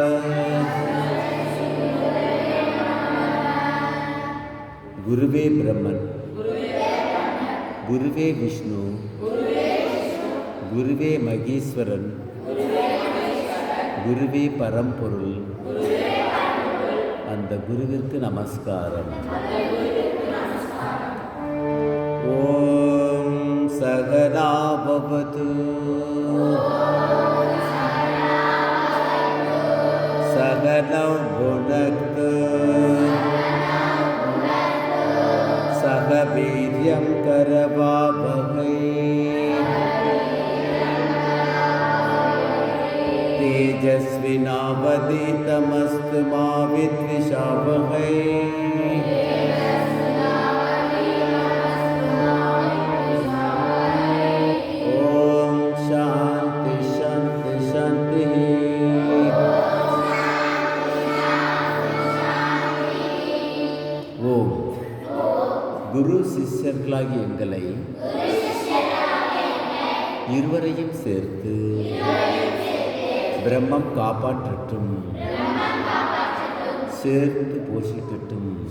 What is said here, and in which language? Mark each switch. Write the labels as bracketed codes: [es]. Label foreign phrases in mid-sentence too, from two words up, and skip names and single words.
[sa] गुरुवे ब्रह्मन गुरुवे विष्णु गुरुवे मगेश्वरन गुरुवे [ta] परம்பொருள் அந்த குருவிற்கு நமஸ்காரம். [sa] ओम् सहना भवतु सहनौ भुनक्तु सह वीर्यं करवावहै तेजस्विनावधीतमस्तु मा विद्विषावहै। ओम शांति शांति शांति। [ta] ஓம் குரு சிஷ்யர்களாகிய எங்களை இருவரையும் சேர்த்து பிரம்மம் காப்பாற்றட்டும், சேர்த்து போஷிக்கட்டும்.